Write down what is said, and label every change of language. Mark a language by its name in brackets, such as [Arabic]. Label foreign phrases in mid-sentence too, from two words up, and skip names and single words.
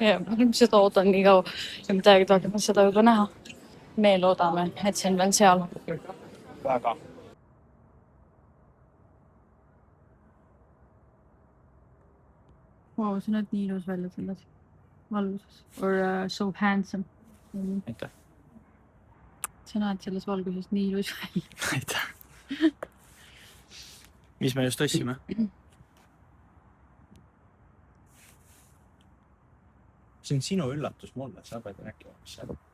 [Estonian] Ja ma seda ootan nii kaua ja me täiega tahame seda juba näha. Me loodame, et see on veel seal. Väga. Wow, sa näed nii ilus välja selles valguses. [English] Or so handsome. [Estonian] Aitäh. Sa näed selles valguses nii ilus välja. Aitäh. Mis me just ossime? See on sinu üllatus mulle, sa pead rääkima, mis see on.